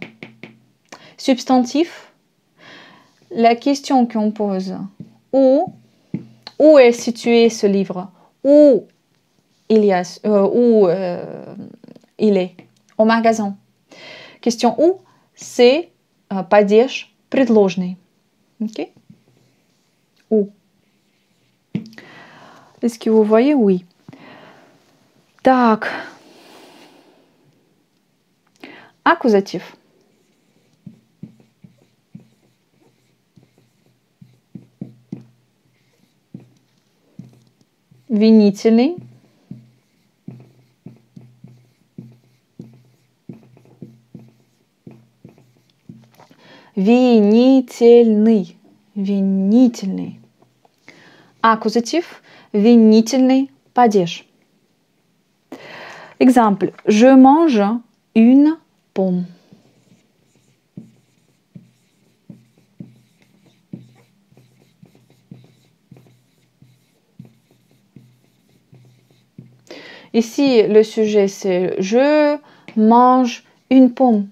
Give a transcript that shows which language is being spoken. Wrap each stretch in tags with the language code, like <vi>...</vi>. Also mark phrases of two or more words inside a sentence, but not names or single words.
<fr>Substantif, la question qu'on pose. Où est situé ce livre? Où il est? Au magasin. Question où? C'est</fr> <ru>падеж предложный.</ru> <fr>Ok? Où? Est-ce que vous voyez? Oui.</fr> <ru>Так.</ru> <fr>Accusatif.</fr> <ru>Винительный. Винительный. Винительный. Аккузатив. Винительный падеж.</ru> <fr>Exemple. Je mange une pomme. Ici, le sujet, c'est je mange une pomme.</fr>